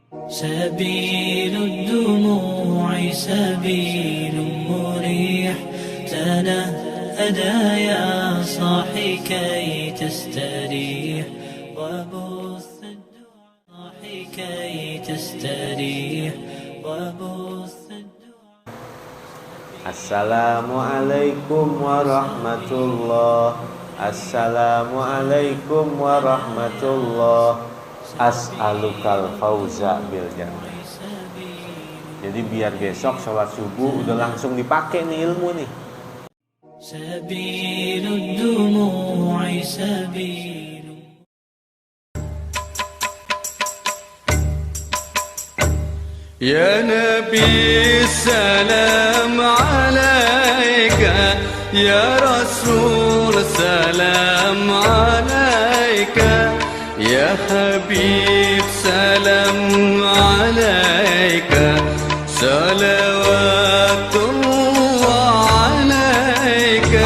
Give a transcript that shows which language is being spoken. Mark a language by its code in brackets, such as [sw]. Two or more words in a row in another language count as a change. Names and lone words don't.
[ar] سبيل الدموع سبيل مريح تنهدى يا صاحي كي تستريح وبث الدعاء صاحي كي تستريح وبث الدعاء. السلام عليكم ورحمة الله. السلام عليكم ورحمة الله. أسألك الفوز بالجنة. [id] Jadi biar besok sholat subuh udah langsung dipakai nih ilmu nih. [ar] سبيل الدموع سبيل. يا نبي سلام عليك، يا رسول سلام عليك، يا حبيب سلام عليك، صلوات الله عليك.